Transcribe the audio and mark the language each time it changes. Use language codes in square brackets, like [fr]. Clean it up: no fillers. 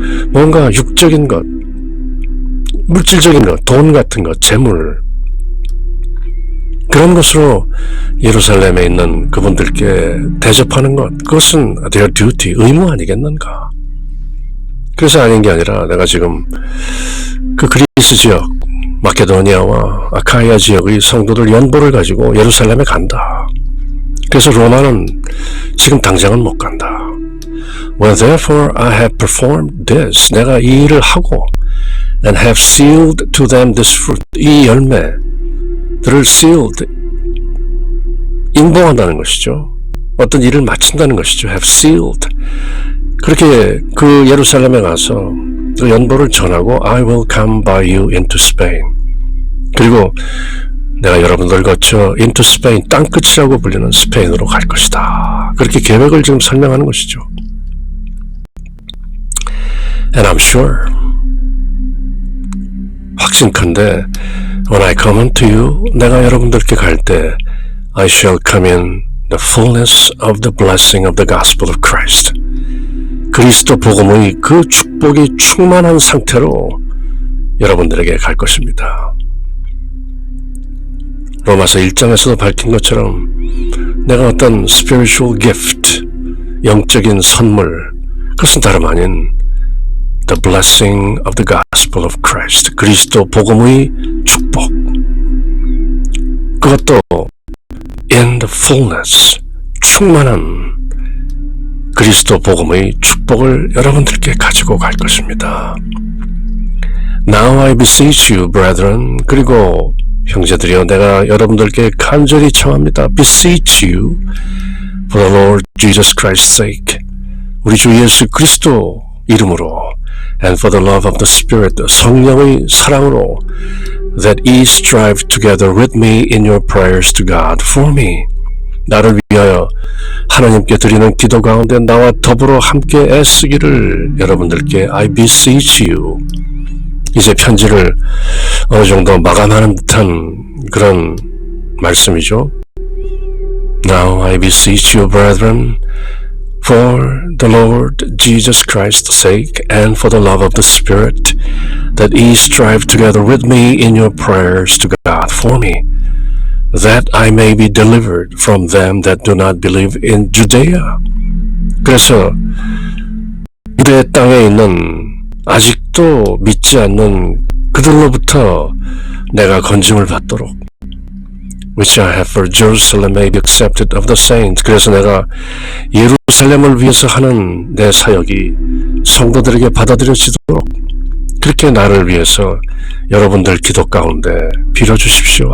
[ko] 뭔가 육적인 것, 물질적인 것, 돈 같은 것, 재물 그런 것으로 예루살렘에 있는 그분들께 대접하는 것, 그것은 [en] their duty, [ko] 의무 아니겠는가? 그래서 아닌 게 아니라 내가 지금 그 그리스 지역 마케도니아와 아카이아 지역의 성도들 연보를 가지고 예루살렘에 간다. 그래서 로마는 지금 당장은 못 간다. [en] Well, therefore I have performed this. [ko] 내가 이 일을 하고 [en] and have sealed to them this fruit. [ko] 이 열매들을 sealed, 인봉한다는 것이죠. 어떤 일을 마친다는 것이죠. [en] have sealed. [ko] 그렇게 그 예루살렘에 가서 그 연보를 전하고 [en] I will come by you into Spain. [ko] 그리고 내가 여러분들 거쳐 [en] into Spain, [ko] 땅끝이라고 불리는 스페인으로 갈 것이다. 그렇게 계획을 지금 설명하는 것이죠. [en] And I'm sure, [ko] 확신컨대 [en] when I come unto you, [ko] 내가 여러분들께 갈 때 [en] I shall come in the fullness of the blessing of the gospel of Christ. [ko] 그리스도 복음의 그 축복이 충만한 상태로 여러분들에게 갈 것입니다. 로마서 1장에서도 밝힌 것처럼 내가 어떤 [en] spiritual gift, [ko] 영적인 선물, 그것은 다름 아닌 [en] the blessing of the gospel of Christ, [ko] 그리스도 복음의 축복, 그것도 [en] in the fullness, [ko] 충만한 그리스도 복음의 축복을 여러분들께 가지고 갈 것입니다. [en] Now I beseech you, brethren, [ko] 그리고 형제들이여 내가 여러분들께 간절히 청합니다. [en] Beseech you for the Lord Jesus Christ's sake, [ko] 우리 주 예수 그리스도 이름으로 [en] and for the love of the Spirit, [ko] 성령의 사랑으로 [en] that ye strive together with me in your prayers to God for me. [ko] 나를 위하여 하나님께 드리는 기도 가운데 나와 더불어 함께 애쓰기를 여러분들께 [en] I beseech you. [ko] 이제 편지를 어느 정도 마감하는 듯한 그런 말씀이죠. [en] Now I beseech you, brethren, for the Lord Jesus Christ's sake and for the love of the Spirit, that ye strive together with me in your prayers to God for me, that I may be delivered from them that do not believe in Judea. [ko] 그래서 유대 땅에 있는 아직도 믿지 않는 그들로부터 내가 건짐을 받도록, [en] which I have for Jerusalem may be accepted of the saints. [ko] 그래서 내가 예루살렘을 위해서 하는 내 사역이 성도들에게 받아들여지도록 그렇게 나를 위해서 여러분들 기도 가운데 빌어주십시오.